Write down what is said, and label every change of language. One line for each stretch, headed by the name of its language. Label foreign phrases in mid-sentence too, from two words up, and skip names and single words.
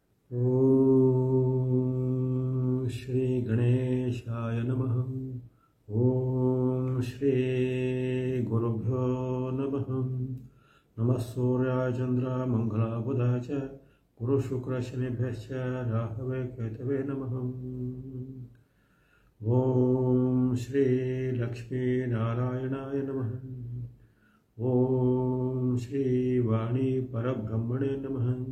Sanskrit: ಓಂ ಶ್ರೀ ಗಣೇಶಾಯ ನಮಃ. ಓಂ ಶ್ರೀ ಗುರುಭ್ಯೋ ನಮಃ. ನಮಃ ಸೂರ್ಯಾಯ ಚಂದ್ರ ಮಂಗಳ ಬುಧ ಚ ಗುರು ಶುಕ್ರ ಶನಿಭ್ಯಶ್ಚ ರಾಹವೇ ಕೇತವೇ ನಮಃ. ಓಂ ಶ್ರೀ ಲಕ್ಷ್ಮೀ ನಾರಾಯಣಾಯ ನಮಃ. ಓಂ ಶ್ರೀ ವಾಣಿ ಪರಬ್ರಹ್ಮಣೇ ನಮಃ.